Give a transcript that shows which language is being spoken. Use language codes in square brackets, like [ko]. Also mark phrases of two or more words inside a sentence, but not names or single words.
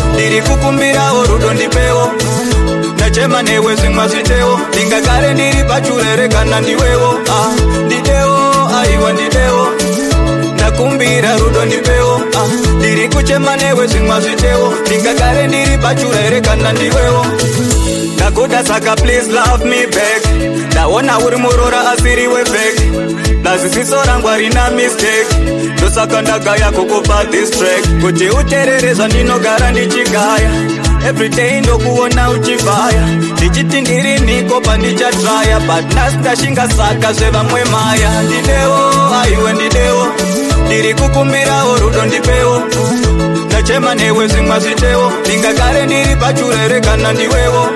[sn] Ndiri kukumbirawo rudo ndipewo. Nachema newe zvimwa zvitewo, ndingagare ndiri pachure here kana ndiwewo? Ah, ndidewo, aiwa ndidewo. Ndakumbira rudo ndipewo, ah, ndiri kuchema newe zvimwa zvitewo, ndingagare ndiri pachure here kana ndiwewo? Ndakuda saka [en] please love me back, [sn] ndaona uri murora asiri we fake. Plus siso rangu harina mistake. Ndosaka ndagaya kukupa [en] this track. [sn] Kuti uterere zvandinogara ndichigaya. [en] Every day [sn] ndokuona uchivhaya. Ndichiti ndiri niko pandichatraya. But nhasi ndashinga saka zvevamwe maya. Ndidewo, aiwe ndidewo. Ndiri kukumbirawo rudo ndipewo. Ndachema newe zvimwe zvitewo, ndingagare ndiri pachure here kana ndiwewo?